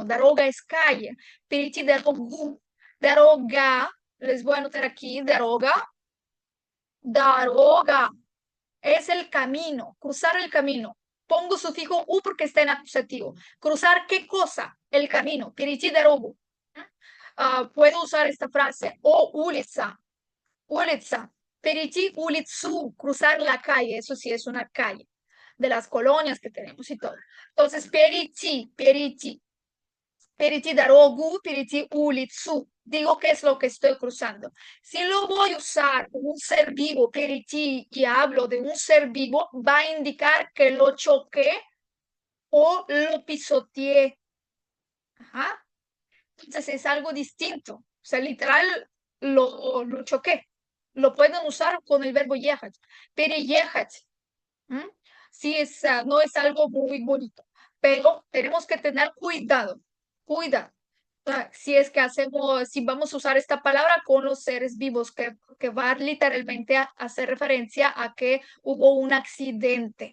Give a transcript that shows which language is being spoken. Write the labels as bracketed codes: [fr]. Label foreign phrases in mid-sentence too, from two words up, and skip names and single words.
[es] Daroga es calle. [ru] Перейти дорогу, [es] daroga, les voy a anotar aquí, [ru] дорога, дорога. [es] Es el camino, cruzar el camino. Pongo sufijo u porque está en acusativo. ¿Cruzar qué cosa? El camino. [ru] Перейти дорогу. [es] Puedo usar esta frase. O улица. [ru] Улица. Перейти улицу. [es] Cruzar la calle. Eso sí es una calle. De las colonias que tenemos y todo. Entonces, [ru] перейти, перейти. Перейти дорогу, перейти улицу. [es] Digo qué es lo que estoy cruzando. Si lo voy a usar como un ser vivo, periti, y hablo de un ser vivo, va a indicar que lo choqué o lo pisoteé. Ajá. Entonces es algo distinto. O sea, literal, lo choqué. Lo pueden usar con el verbo ехать. [ru] Переехать. [es] Sí, no es algo muy bonito, pero tenemos que tener cuidado. Cuidado. Si es que hacemos, si vamos a usar esta palabra con los seres vivos, que va literalmente a hacer referencia a que hubo un accidente.